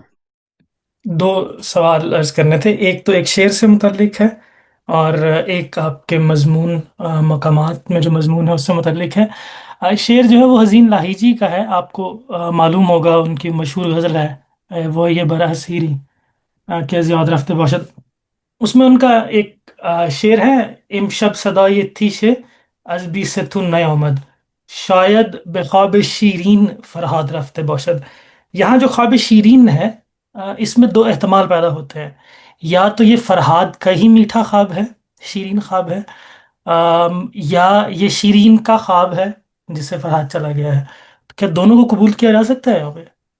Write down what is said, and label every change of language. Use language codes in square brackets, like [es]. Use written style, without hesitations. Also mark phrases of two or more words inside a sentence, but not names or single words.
[ur] 2 سوال عرض کرنے تھے، ایک تو ایک شعر سے متعلق ہے اور ایک آپ کے مضمون مقامات میں جو مضمون ہے اس سے متعلق ہے۔ شعر جو ہے وہ حزین لاہیجی کا ہے، آپ کو معلوم ہوگا ان کی مشہور غزل ہے وہ یہ [fa] برہ سیری کہ زیاد رفته باشد۔ [ur] اس میں ان کا ایک شعر ہے، [fa] امشب صدای تیش از بی ستون نیامد، شاید به خواب شیرین فرهاد رفته باشد۔ [ur] یہاں جو [fa] خواب شیرین [ur] ہے اس میں 2 احتمال پیدا ہوتے ہیں، یا تو یہ فرہاد کا ہی میٹھا خواب ہے، [fa] شیرین خواب [ur] ہے، یا یہ شیرین کا خواب ہے جس سے فرہاد چلا گیا ہے۔ تو کیا دونوں کو قبول کیا جا سکتا ہے یہاں پہ؟